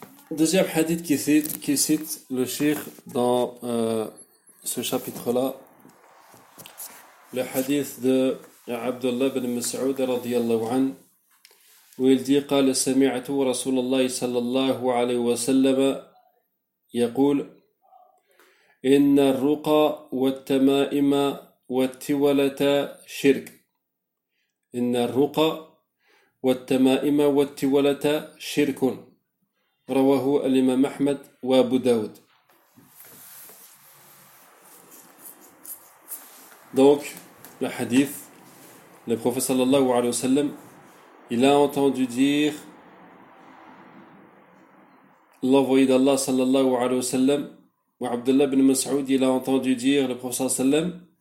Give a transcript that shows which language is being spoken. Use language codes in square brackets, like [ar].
[fr] Deuxième hadith qui cite le shir dans ce chapitre-là, le hadith de Abdullah ibn Mas'ud radiyallahu an, où il dit [ar] قال سمعت رسول الله صلى الله عليه وسلم يقول إن الرقى والتمائم والتولة شرك. إن الرقى والتمائم والتولة شرك. رواه الإمام أحمد وأبو داود. [fr] Donc, le hadith, le prophète sallallahu alayhi wa sallam, il a entendu dire, l'envoyé d'Allah sallallahu alayhi wa sallam, ou Abdullah ibn Mas'ud, il a entendu dire, le prophète sallallahu alayhi wa sallam,